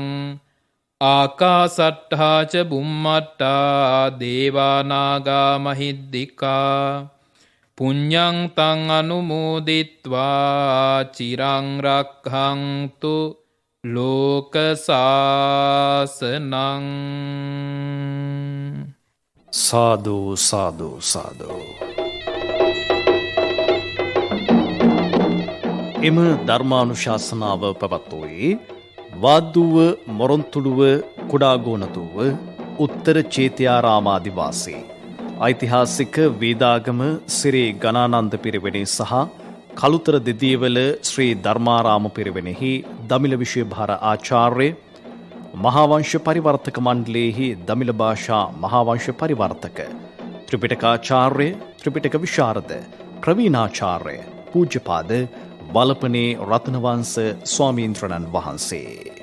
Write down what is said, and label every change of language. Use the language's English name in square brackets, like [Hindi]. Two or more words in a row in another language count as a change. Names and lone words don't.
[Pali] ආකාසට්ඨා ච බුම්මට්ඨා දේවා නාග මහිද්దికා පුඤ්ඤං තං අනුමෝදිත්වා චිරං රක්ඛන්තු ලෝක සාසනං. [Sinhala] සාදු සාදු සාදු. එම ධර්මානුශාසනාව පැවැත්වුවේ වාද්දුව මොරොන්තුළුව කුඩාගෝනතුව උත්තර චේතියාරාමාදිවාසී ඓතිහාසික වේදාගම සිරේ ගණානන්ද පිරිවෙනේ සහ කළුතර දෙදියවල ශ්‍රී ධර්මාරාම පිරිවෙනෙහි දමිළ විෂය භාර ආචාර්ය මහාවංශ පරිවර්තක මණ්ඩලයේහි දමිළ භාෂා මහාවංශ පරිවර්තක ත්‍රිපිටකාචාර්ය ත්‍රිපිටක විශාරද ප්‍රවීණාචාර්ය පූජ්‍යපාද වලපනේ රත්නවංශ ස්වාමීන්ද්‍රණන් වහන්සේ.